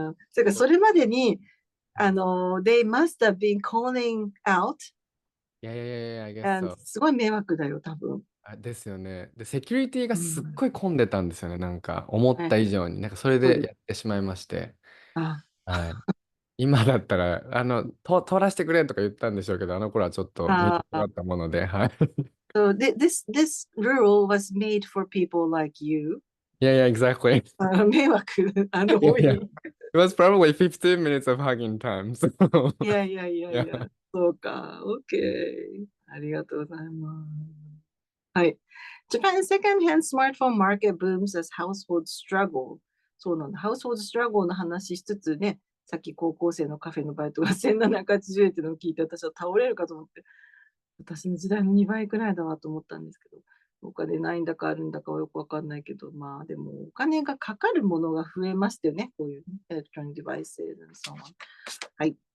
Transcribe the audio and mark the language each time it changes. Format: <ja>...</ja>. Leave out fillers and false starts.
<ja>それからそれまでに、</ja> <en>they must have been calling out. いや、I guess so.</en> <ja>すごい迷惑だよ、多分。ですよね。で、セキュリティがすっごい混んでたんですよね。なんか、思った以上に。なんか、それでやってしまいまして。はい。今だったら、通らせてくれとか言ったんでしょうけど、あの頃はちょっと短かったもので、はい。</ja> <en>So this rule was made for people like you Yeah, exactly.</en> <ja>迷惑 and</ja> <en>Yeah, yeah.</en> <ja>多い。</ja> <en>It was probably 15 minutes of hugging time. So</en> <ja>いやいやいやい</ja> <en>yeah.</en> <ja>や、そうか。OK。ありがとうございます。はい。</ja> <en>Japan's second-hand smartphone market booms as households struggle.</en> <ja>そうなんだ。ハウスホールストラゴーの話しつつね、さっき高校生のカフェのバイトが1780円っていうのを聞いて、私は倒れるかと思って、私の時代の2倍くらいだわと思ったんですけど、お金ないんだかあるんだかはよくわかんないけど、まあでもお金がかかるものが増えましたよね、こういう、ね、エレクトロニックデバイス</ja> <en>and so on。</en> <ja>はい。</ja>